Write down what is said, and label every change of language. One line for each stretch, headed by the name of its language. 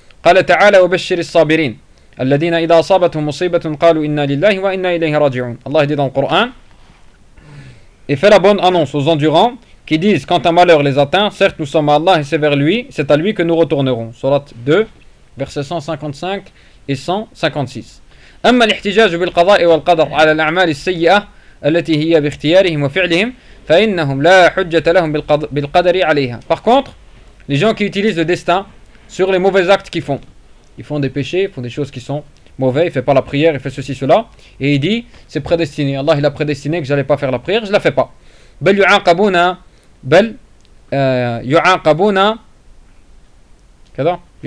Arabic: قال تعالى وبشر الصابرين الذين إذا أصابتهم مصيبة قالوا إنا لله وإنا إليه راجعون.
French: Allah dit dans le Coran et fait la bonne annonce aux endurants qui disent quand un malheur les atteint, certes nous sommes à Allah et c'est vers lui, c'est à lui que nous retournerons. Sourate 2, versets 155 et 156.
Arabic: أما الاحتجاج بالقضاء والقدر على الأعمال السيئة التي هي باختيارهم وفعلهم فإنهم لا حجة لهم بالقدر عليها.
French: Par contre, les gens qui utilisent le destin sur les mauvais actes qu'ils font. Ils font des péchés, ils font des choses qui sont mauvaises. Il ne fait pas la prière, il fait ceci, cela. Et il dit, c'est prédestiné. Allah, il a prédestiné que je n'allais pas faire la prière, je ne la fais pas.
Arabic: Bel yu'aqabuna. Bel yu'aqabuna.
French: Qu'est-ce que c'est ?